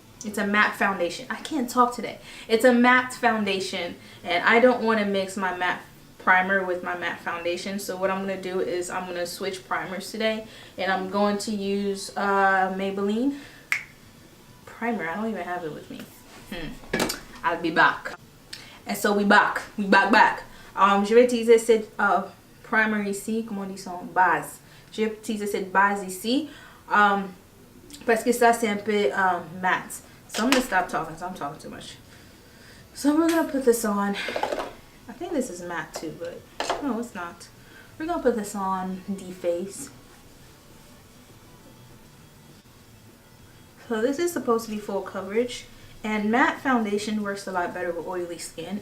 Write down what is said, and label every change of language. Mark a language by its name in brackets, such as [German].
[English] It's a matte foundation. I can't talk today. It's a matte foundation, and I don't want to mix my matte primer with my matte foundation. So what I'm going to do is I'm going to switch primers today, and I'm going to use Maybelline primer. I don't even have it with me. I'll be back. And so we back. [French] Je vais utiliser cette primer ici. Comment on dit ça? Base. Je vais utiliser cette base ici. Parce que ça c'est un peu matte. [English] So I'm going to stop talking because I'm talking too much. So we're going to put this on. I think this is matte too, but no, it's not. We're going to put this on the face. So this is supposed to be full coverage. And matte foundation works a lot better with oily skin.